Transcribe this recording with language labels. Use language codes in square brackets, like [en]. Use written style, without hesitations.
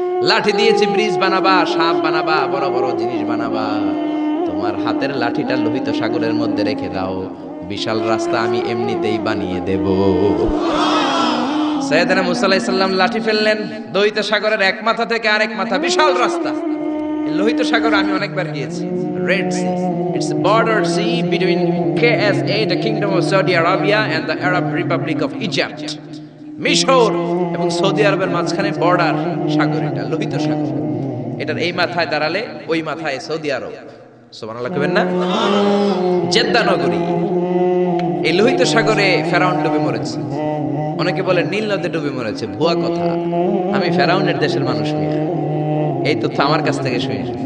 [bn] লাঠি দিয়েছি ব্রিজ বানাবা, সাপ বানাবা, বড় বড় জিনিস বানাবা। তোমার হাতের লাঠিটা লোহিত সাগরের মধ্যে রেখে দাও, বিশাল রাস্তা আমি এমনিতেই বানিয়ে দেব। সাইয়েদনা মুসা আলাইহিস সালাম লাঠি ফেললেন, লোহিত সাগরের এক মাথা থেকে আরেক মাথা বিশাল রাস্তা। লোহিত সাগর আমি অনেকবার গিয়েছি। [en] Red Sea, it's a border sea between KSA, the Kingdom of Saudi Arabia, and the Arab Republic of Egypt. [bn] মিশর এবং সৌদি আরবের মাঝখানে বর্ডার সাগর, এটা লোহিত সাগর। এটার এই মাথায় দাঁড়ালে ওই মাথায় সৌদি আরব, সুবহানাল্লাহ কইবেন না? জেদ্দা নগরী, এই লোহিত সাগরে ফেরাউন ডুবে মরেছে। অনেকে বলে নীল নদে ডুবে মরেছে, ভুয়া কথা। আমি ফেরাউনের দেশের মানুষ মিয়া, এই তথ্য আমার কাছ থেকে শুনে।